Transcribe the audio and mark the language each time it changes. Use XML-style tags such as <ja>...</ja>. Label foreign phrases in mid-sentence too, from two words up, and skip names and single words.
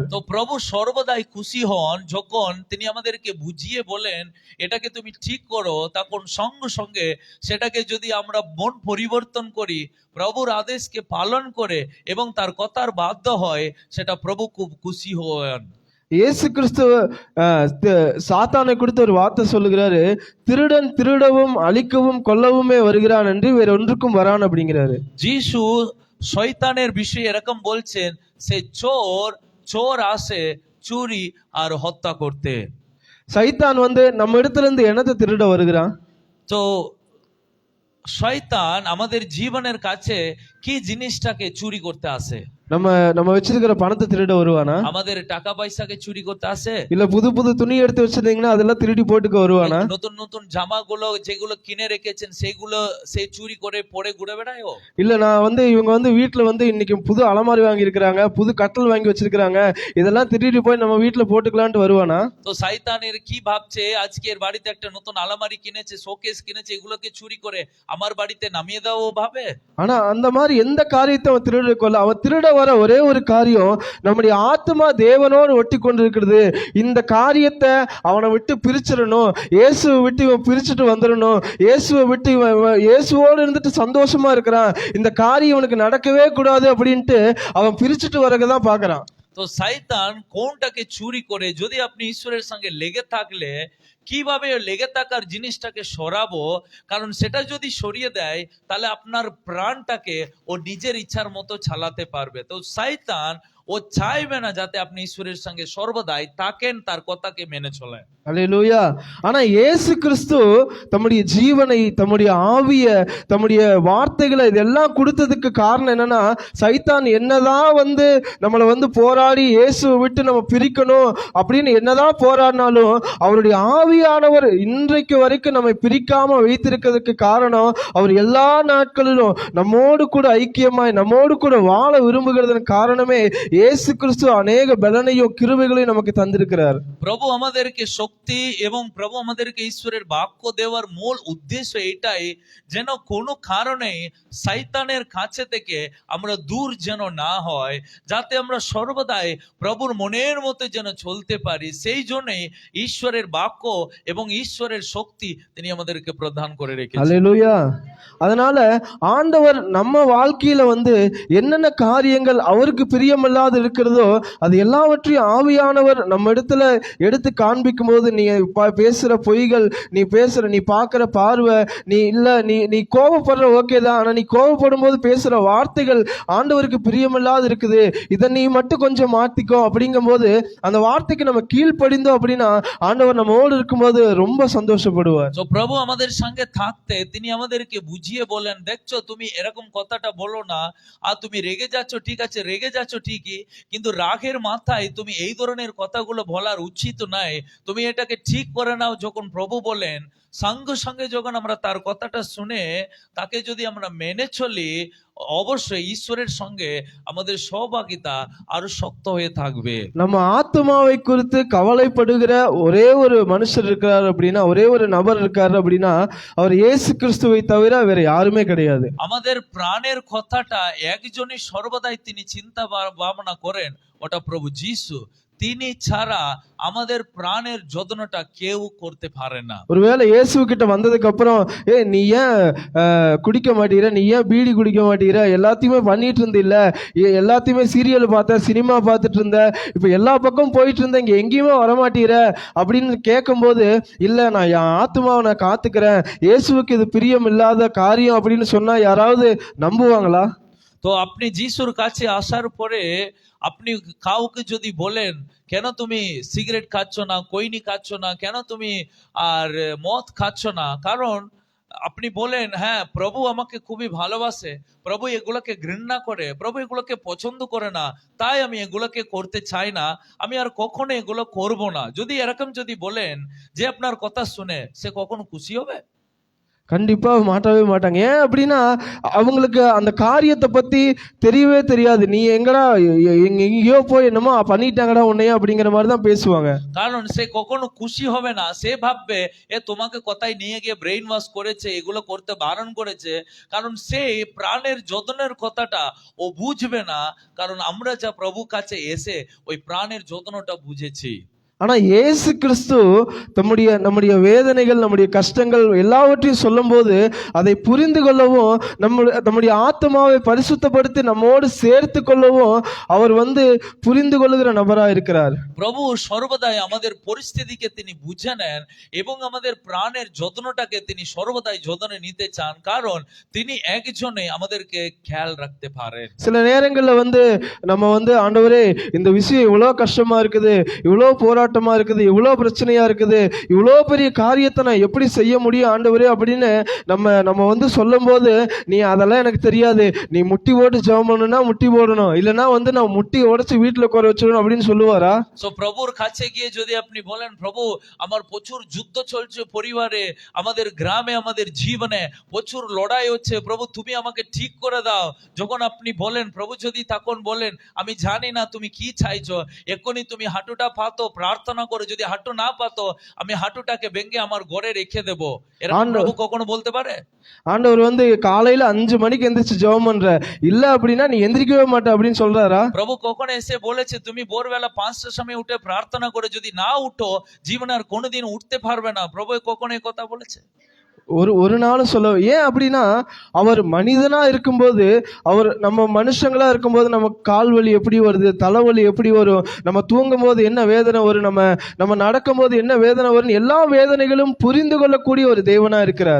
<bn>তো প্রভু সর্বদাই খুশি হন যখন তিনি আমাদেরকে বুঝিয়ে বলেন এটাকে তুমি ঠিক করো, তখন সঙ্গে সঙ্গে সেটাকে যদি আমরা মন পরিবর্তন করি, প্রভুর আদেশকে পালন করে এবং তার কথার বাধ্য হয়, সেটা প্রভু খুব খুশি হন।</bn> <ta>இயேசு கிறிஸ்து சாத்தானை குறித்து ஒரு வார்த்தை சொல்லுகிறாரு, திருடன் திருடவும் அழிக்கவும் கொல்லவுமே வருகிறான் என்று வேற ஒன்றுக்கும் வரான் அப்படிங்கிறாரு।</ta> <bn>যিশু শয়তানের বিষয়ে এরকম বলছেন, সে চোর আসে চুরি আর হত্যা করতে।</bn> <ta>சைத்தான் வந்து நம்ம இடத்துல இருந்து என்னத்தை திருட வருகிறான்?</ta> <bn>তো শয়তান আমাদের জীবনের কাছে কি জিনিসটাকে চুরি করতে আসে?</bn> <ta>நம்ம வச்சிருக்கிற பணத்தை திருட வருவானா?</ta> <bn>আমাদের টাকা পয়সাকে চুরি করতে আসে?</bn> <ta>இல்ல புது புது துணி எடுத்து வச்சிருந்தீங்கன்னா அதெல்லாம் திருடி போட்டுக்க வருவானா?</ta> <bn>নতুন নতুন জামাগুলো যেগুলো কিনে রেখেছেন সেগুলো সে চুরি করে পরে ঘুরে বেড়ায়?</bn> <ta>இல்ல நான் வந்து இவங்க வந்து வீட்டுல வந்து இன்னைக்கு புது அலமாரி வாங்கி இருக்கிறாங்க, புது கட்டல் வாங்கி வச்சிருக்காங்க, இதெல்லாம் திருடி போய் நம்ம வீட்டுல போட்டுக்கலான்ட்டு வருவானா?</ta> <bn>তো শয়তানের কি ভাবছে, আজকের বাড়িতে একটা নতুন আলমারি কিনেছে, শোকেস কিনেছে, এগুলোকে চুরি করে আমার বাড়িতে নামিয়ে দাও ভাবে?</bn> <ta>ஆனா அந்த மாதிரி எந்த காரியத்தை அவன் திருட கொள்ள, அவன் திருட வர ஒரே ஒரு காரியம் நம்முடைய ஆத்மா தேவனோடு ஒட்டி கொண்டிருக்கிறது. இந்த காரியத்தை அவனை விட்டு பிரிச்சிடணும், இயேசுவை விட்டு இவன் பிரிச்சுட்டு வந்துடணும், இயேசுவை விட்டு இவன் இயேசுவோடு இருந்துட்டு சந்தோஷமா இருக்கிறான், இந்த காரியம் இவனுக்கு நடக்கவே கூடாது அப்படின்ட்டு அவன் பிரிச்சுட்டு வரதான் பாக்குறான்।</ta> <bn>তো শয়তান কোনটাকে চুরি করে, যদি আপনি ঈশ্বরের সঙ্গে লেগে থাকলে কিভাবে লেগে থাকার জিনিসটাকে সরাবো, কারণ সেটা যদি সরিয়ে দেয় তাহলে আপনার প্রাণটাকে ও নিজের ইচ্ছার মতো চালাতে পারবে। তো শয়তান ও চাইবে না যাতে আপনি ঈশ্বরের সঙ্গে সর্বদাই থাকেন, তার কথাকে মেনে চলেন।</bn> <ta>அல்லேலூயா. ஆனா இயேசு கிறிஸ்து தம்முடைய ஜீவனை, தம்முடைய ஆவிய, தம்முடைய வார்த்தைகளை இதெல்லாம் கொடுத்ததுக்கு காரணம் என்னன்னா, சைத்தான் என்னதான் வந்து நம்மளை வந்து போராடி இயேசுவை விட்டு நம்ம பிரிக்கணும் அப்படின்னு என்னதான் போராடினாலும் அவருடைய ஆவியானவர் இன்றைக்கு வரைக்கும் நம்மை பிரிக்காம வைத்திருக்கிறதுக்கு காரணம், அவர் எல்லா நாட்களிலும் நம்மோடு கூட ஐக்கியமாய் நம்மோடு கூட வாழ விரும்புகிறதன் காரணமே இயேசு கிறிஸ்து அநேக பலனையும் கிருபைகளையும் நமக்கு தந்திருக்கிறார்।</ta> <bn>প্রভু আমাদেরকে শক্তি এবং প্রভু আমাদেরকে ঈশ্বরের বাক্য দেওয়ার মূল উদ্দেশ্য এটাই, যেন কোনো কারণে শয়তানের কাছে থেকে আমরা দূর যেন না হয়, যাতে আমরা সর্বদাই প্রভুর মনের মতো যেন চলতে পারি। সেই জন্যই ঈশ্বরের বাক্য এবং ঈশ্বরের শক্তি তিনি আমাদেরকে প্রদান করে রেখেছেন।</bn> <ta>அல்லேலூயா. அதனால ஆண்டவர் நம்ம வாழ்க்கையில வந்து என்னென்ன காரியங்கள் அவருக்கு பிரியமில்லாத இருக்கிறதோ அது எல்லாவற்றையும் ஆவியானவர் நம்ம இடத்துல எடுத்து காண்பிக்கும் போது, நீ பேசுற பொய்கள், நீ பார்க்கிற பார்வை, நீ கோபப்படுற ஓகே தான், ஆனா நீ கோபப்படும் போது பேசுற வார்த்தைகள் ஆண்டவருக்கு பிரியமில்லாத இருக்குது, இதை நீ மட்டும் கொஞ்சம் மாத்திக்கோ அப்படிங்கும் போது அந்த வார்த்தைக்கு நம்ம கீழ்ப்படிந்தோம் அப்படின்னா ஆண்டவர் நம்மோடு இருக்கும்போது ரொம்ப சந்தோஷப்படுவார்.</ta> <bn>তো প্রভু আমাদের সঙ্গে থাকতে তিনি আমাদেরকে বুঝিয়ে বলেন, দেখছো তুমি এরকম কথাটা বলো না, আর তুমি রেগে যাচ্ছ, ঠিক আছে রেগে যাচ্ছ ঠিকই, কিন্তু রাগের মাথায় তুমি এই ধরনের কথাগুলো বলার উচিত নয়, তুমি এটাকে ঠিক করে নাও। যখন প্রভু বলেন, সঙ্গে সঙ্গে যখন আমরা তার কথাটা শুনে তাকে যদি আমরা মেনে চলি, অবশ্যই ঈশ্বরের সঙ্গে আমাদের সহভাগিতা আরো শক্ত হয়ে থাকবে।</bn> <ta>நம்ம ஆத்மாவை குறித்து கவலைப்படுகிற ஒரே ஒரு மனுஷர் இருக்கிறார் அப்படின்னா, ஒரே ஒரு நபர் இருக்காரு அப்படின்னா அவர் இயேசு கிறிஸ்துவை தவிர வேற யாருமே கிடையாது.</ta> <bn>আমাদের প্রাণের কথাটা একজনই সর্বদাই তিনি চিন্তা ভাবনা করেন, ওটা প্রভু যিশু। তিনি ছাড়া আমাদের প্রাণের যত্নটা কেউ করতে পারে না।</bn> <ta>ஒருவேளை இயேசு கிட்ட வந்ததுக்கு அப்புறம், நீ ஏன் குடிக்க மாட்டீர, நீ ஏன் பீடி குடிக்க மாட்டீர, எல்லாத்தையுமே பண்ணிட்டு இருந்த இல்ல, எல்லாத்தையுமே சீரியல் பார்த்த, சினிமா பார்த்துட்டு இருந்த, இப்ப எல்லா பக்கம் போயிட்டு இருந்த, இங்க எங்கேயுமே வரமாட்டீர அப்படின்னு கேட்கும்போது, இல்ல நான் என் ஆத்மாவை நான் காத்துக்கிறேன், இயேசுவுக்கு இது பிரியம் இல்லாத காரியம் அப்படின்னு சொன்னா யாராவது நம்புவாங்களா?</ta> <bn>তো আপনি যিশুর কাছে আসার পরে আপনি কাউকে যদি বলেন, কেন তুমি সিগারেট খাচ্ছ না, কৈনি খাচ্ছ না, কেন তুমি আর মদ খাচ্ছ না, কারণ আপনি বলেন হ্যাঁ প্রভু আমাকে খুবই ভালোবাসে, প্রভু এগুলোকে ঘৃণা করে, প্রভু এগুলোকে পছন্দ করে না, তাই আমি এগুলোকে করতে চাই না, আমি আর কখনো এগুলো করব না, যদি এরকম যদি বলেন, যে আপনার কথা শুনে সে কখনো খুশি হবে?</bn> <ta>கண்டிப்பா மாட்டவே மாட்டாங்க. ஏன் அப்படின்னா அவங்களுக்கு அந்த காரியத்தை பத்தி தெரியவே தெரியாது. நீ எங்கடா எங்கேயோ போய் என்னமோ பண்ணிட்டாங்கடா உன்னைய அப்படிங்கிற மாதிரி தான் பேசுவாங்க.</ta> <bn>কারণ সে কখনো খুশি হবে না, সে ভাববে তোমাকে কোথায় নিয়ে গিয়ে</bn> <en>brain wash</en> <bn>করেছে, এগুলো করতে বারণ করেছে, কারণ সে প্রাণের যত্নের কথাটা ও বুঝবে না, কারণ আমরা যা প্রভু কাছে এসে ওই প্রাণের যত্নটা বুঝেছি।</bn> <ta>ஆனா இயேசு கிறிஸ்து நம்முடைய வேதனைகள், நம்முடைய கஷ்டங்கள் எல்லாவற்றையும் சொல்லும் போது அதை புரிந்து கொள்ளவும், நம்முடைய ஆத்மாவை பரிசுத்தப்படுத்தி நம்மோடு சேர்த்து கொள்ளவும் அவர் வந்து புரிந்து கொள்ளுகிற நபரா இருக்கிறார்.</ta> <bn>প্রভু সর্বদাই আমাদের পরিস্থিতিকে তিনি বুঝে নেন এবং আমাদের প্রাণের যত্নটাকে তিনি সর্বদাই যত্নে নিতে চান, কারণ তিনি একজনে আমাদেরকে খেয়াল রাখতে পারেন।</bn> <ta>சில நேரங்கள்ல வந்து நம்ம வந்து ஆண்டவரே இந்த விஷயம் இவ்வளவு கஷ்டமா இருக்குது, இவ்வளவு போராட்டமா இருக்குது, இவ்வளவு பிரச்சனையா இருக்குது, இவ்வளவு பெரிய காரியத்தை நான் எப்படி செய்ய முடியும் ஆண்டவரே அப்படின்னு நம்ம வந்து சொல்லும் போது, நீ அதெல்லாம் எனக்கு தெரியாது, நீ முட்டி போட்டு ஜெபம் பண்ணணும்னா முட்டி போடணும், இல்லைன்னா வந்து நான் முட்டி உடைச்சு வீட்டுல குறை வச்சிடணும் அப்படின்னு சொல்லுவாரா?</ta> <bn>প্রভুর কাছে গিয়ে যদি আপনি বলেন, প্রভু আমার প্রচুর যুদ্ধ চলছে পরিবারে, আমাদের গ্রামে, আমাদের জীবনে প্রচুর লড়াই হচ্ছে, প্রভু তুমি আমাকে ঠিক করে দাও, যখন আপনি বলেন, প্রভু যদি তখন বলেন আমি জানি না তুমি কি চাইছো, এক্ষুনি তুমি হাঁটুটা পাতো, প্রার্থনা করে, যদি হাঁটু না পাতো আমি হাঁটুটাকে ভেঙে আমার ঘরে রেখে দেবো, এরকম প্রভু কখনো বলতে পারে?</bn> <ta>ஆண்டவர் வந்து காலையில 5 மணிக்கு எந்திரிச்சு ஜெபம் பண்ற, இல்ல அப்படின்னா நீ எந்திரிக்கவே மாட்ட அப்படின்னு சொல்றாரா?</ta> <bn>প্রভু কখনো এসে বলেছে তুমি ভোরবেলা 5টার সময় উঠে প্রার্থনা করে যদি না উঠো জীবনে আর কোনোদিন উঠতে পারবে না, প্রভু কখনো এই কথা বলেছে?</bn> <ta>ஒரு நாளும் சொல்ல. ஏன் அப்படின்னா அவர் மனிதனா இருக்கும்போது, அவர் நம்ம மனுஷங்களா இருக்கும்போது நமக்கு கால் வலி எப்படி வருது, தலைவலி எப்படி வரும், நம்ம தூங்கும் போது என்ன வேதனை வரும், நம்ம நடக்கும் போது என்ன வேதனை வரும், எல்லா வேதனைகளும் புரிந்து கொள்ளக்கூடிய ஒரு தேவனா இருக்கிறார்।</ta>